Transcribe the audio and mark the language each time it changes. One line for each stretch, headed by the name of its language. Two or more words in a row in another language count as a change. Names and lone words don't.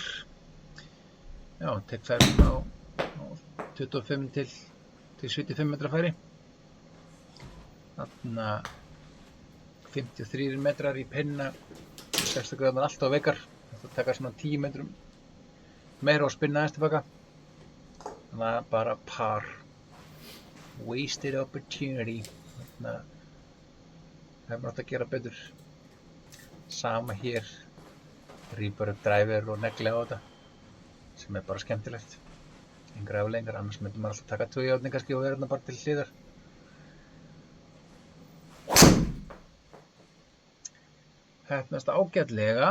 Icelandic: Já, tek færin á 25 til 75 metra færi. Þarna 53 metrar í pinna, 60 gráður alltaf veikar. Það taka svona 10 metrum meira og spinna aðeins tilbaka. Þannig að bara par.
English: Wasted opportunity.
Icelandic: Þannig að hefur átt að gera betur. Sama hér. Ríf bara upp driver og negli á þetta. Sem er bara skemmtilegt. Engar afleiðingar, annars myndi maður alltaf taka 2 járn kannski og vera þarna bara til hliðar. Hefnast ágætlega.